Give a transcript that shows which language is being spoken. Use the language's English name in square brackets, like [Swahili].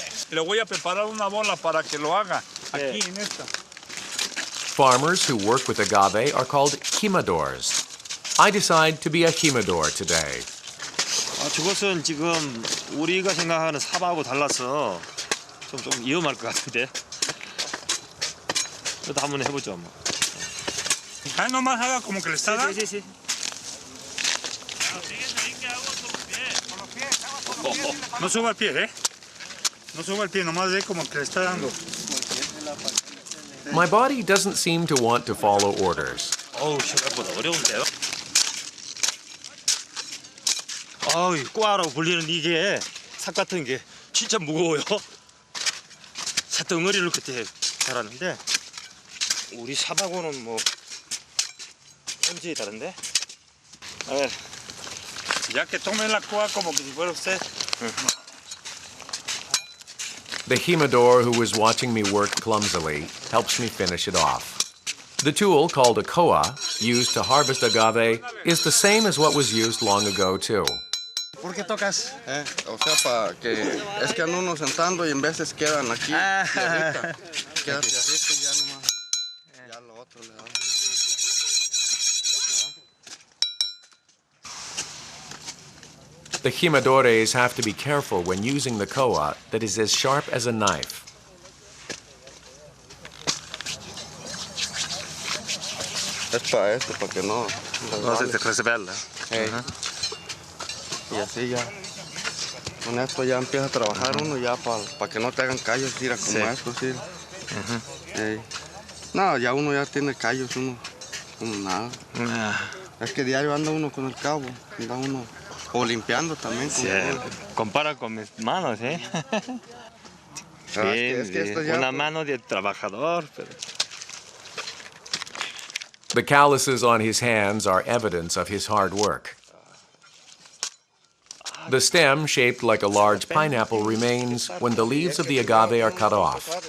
[Spanish] Le voy a preparar una bola para que lo haga aquí en esta. [English] Farmers who work with agave are called jimadors. I decide to be a jimador today. [Korean] 저것은 지금 우리가 생각하는 사과하고 달라서 좀 위험할 것 같은데. 그래도 한번 해보죠. 뭐. [Spanish] Nomás haga como que le está dando. sí. No suba el pie, ¿eh? No suba el pie, nomás ve como que le está dando. [English] My body doesn't seem to want to follow orders. [Korean] 어우, 생각보다 어려운데요? 아우, 꽈라고 불리는 이게 삭 같은 게 진짜 무거워요. 삿덩어리를 그때 달았는데 우리 삽하고는 뭐 완전히 다른데? [Spanish] Ya que tome la coa como que si fuera usted. [English] The jimador, who was watching me work clumsily, helps me finish it off. The tool, called a koa, used to harvest agave, is the same as what was used long ago, too. [Spanish] ¿Por qué tocas? O sea, para que es que andan uno sentando y en veces quedan aquí tierrita. Queda tierrita y ya nomás. Ya lo otro le da. [English] The jimadores have to be careful when using the koa that is as sharp as a knife. [Spanish] Es para esto, para que no se resbala. Y así ya. Con esto ya empieza a trabajar uno ya para que no te hagan callos, mira, como esto, sí. No, ya uno ya tiene callos, uno como nada. Es que diario anda uno con el cabo, anda uno o limpiando también. Sí, compara con mis manos, ¿eh? Es que esto ya, una mano de trabajador, pero... [English] The calluses on his hands are evidence of his hard work. The stem, shaped like a large pineapple, remains when the leaves of the agave are cut off.